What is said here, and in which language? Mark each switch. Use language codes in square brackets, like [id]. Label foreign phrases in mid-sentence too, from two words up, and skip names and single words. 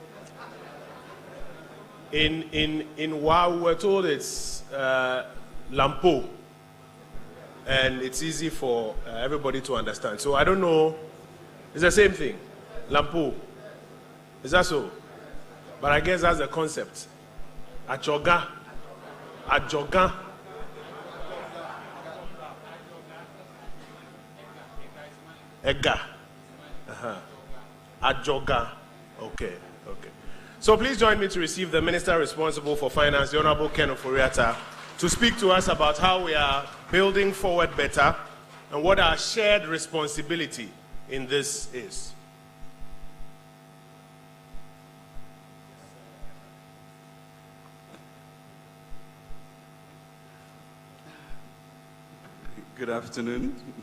[en] In Wa, we were told it's Lampo, and it's easy for everybody to understand. So I don't know, it's the same thing, Lampo. Is that so? But I guess that's the concept. [ee] Ajoga. Ega. Ajoga. [en] Okay. So please join me to receive the Minister responsible for Finance, the Honorable Ken Oforiatta, to speak to us about how we are building forward better and what our shared responsibility in this is. Good afternoon.